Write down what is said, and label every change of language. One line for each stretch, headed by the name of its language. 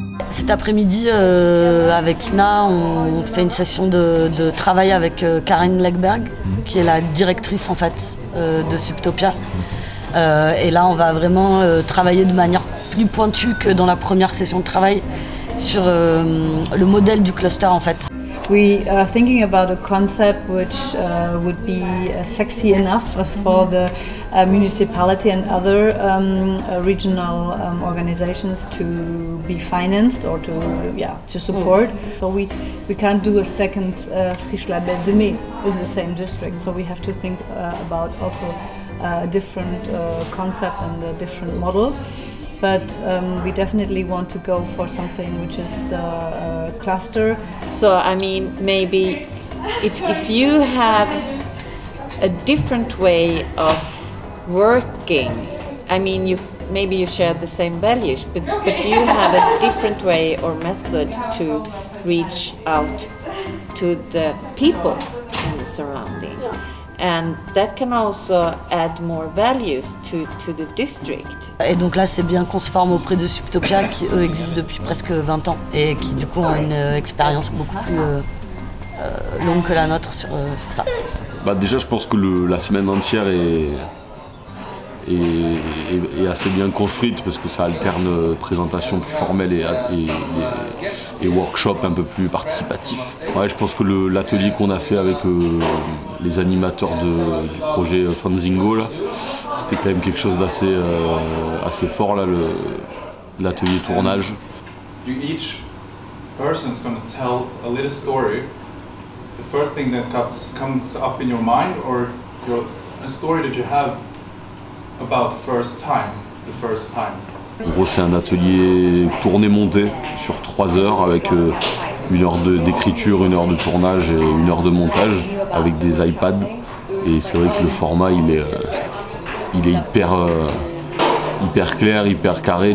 French: Cet après-midi, avec Ina, on fait une session de travail avec Karin Legberg, qui est la directrice en fait de Subtopia. Et là, on va vraiment travailler de manière plus pointue que dans la première session de travail sur le modèle du cluster en fait.
English: We are thinking about a concept which would be sexy enough for the municipality and other regional organizations to be financed or to support. So we can't do a second Frischla Belle de Mai in the same district. So we have to think about also a different concept and a different model. But we definitely want to go for something which is a cluster. So I mean, maybe if you have a different way of working, I mean, maybe you share the same values, but you have a different way or method to reach out to the people in the surrounding. And that can also add more values to the district.
French: Et donc là, c'est bien qu'on se forme auprès de Subtopia, qui eux existent depuis presque 20 ans et qui du coup ont une expérience beaucoup plus longue que la nôtre sur ça. Bah déjà, je pense que la semaine entière est assez bien construite parce que ça alterne présentation plus formelle et workshop un peu plus participatif. Ouais, je pense que l'atelier qu'on a fait avec les animateurs du projet Fanzingo, là, c'était quand même quelque chose d'assez assez fort, là, l'atelier tournage.
English: Each person is going to tell a little story. The first thing that comes up in your mind, or a story that you have about the first time.
French: En gros, c'est un atelier tourné-monté sur 3 heures avec 1 heure d'écriture, 1 heure de tournage et 1 heure de montage avec des iPads. Et c'est vrai que le format il est hyper clair, hyper carré.